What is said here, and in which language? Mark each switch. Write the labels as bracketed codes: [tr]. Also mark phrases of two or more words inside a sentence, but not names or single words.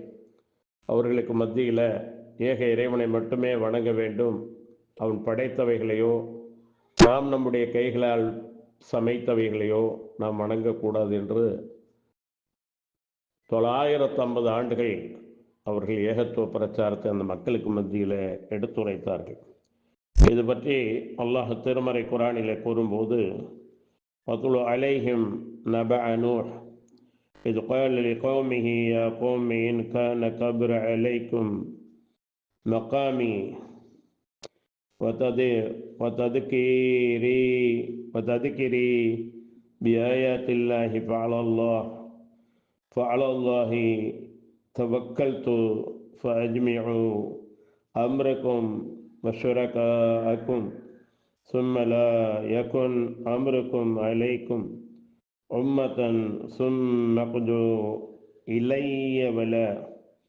[ta] அவர்களுக்கு மத்தியில் ஏக இறைவனை மட்டுமே வணங்க வேண்டும், அவன் படைத்தவைகளையோ நாம் நம்முடைய கைகளால் சமைத்தவைகளையோ நாம் வணங்கக்கூடாது என்று 950 ஆண்டுகள் அவர்கள் ஏகத்துவ பிரச்சாரத்தை அந்த மக்களுக்கு மத்தியில் எடுத்துரைத்தார்கள். இது பற்றி அல்லாஹ் திருமறை குர்ஆனிலே கூறும்போது, [ar] واتل عليهم نبأ نوح إذ قال لقومه يا قوم إن كان كبر عليكم مقامي وتذكري بآيات الله فعلى الله توكلت فأجمعوا أمركم وشركاءكم ثم لا يكن أمركم عليكم أمة ثم اقضوا إلي ولا